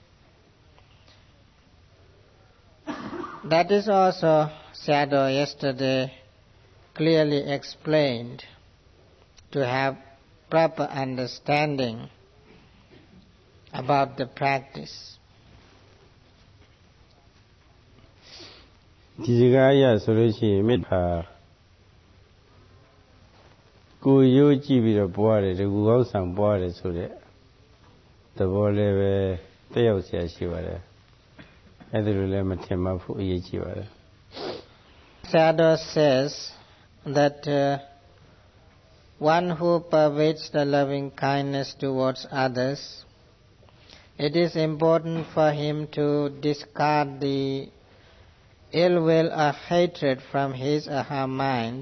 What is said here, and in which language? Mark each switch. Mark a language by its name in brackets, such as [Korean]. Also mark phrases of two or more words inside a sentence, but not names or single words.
[English] That is also Sayadaw yesterday clearly explained, to have proper understanding about the practice. [Burmese] ဒီစကားအရဆိုလို့ရှိရင်မေတ္တာကိုယ်ရိုးကြည့်ပြီးတော့ပွားတယ်တကူကောင်းဆံပွားတယ်ဆိုတဲ့သဘောလည်းပဲတက်ရောက်เสียရှိပါတယ်အဲ့ဒါလိုလည်းမထင်မှတ်ဖို့အရေးကြီးပါတယ် [English] Sayadaw says that one who pervades the loving kindness towards others, it is important for him to discard the ill will or hatred from his or her mind.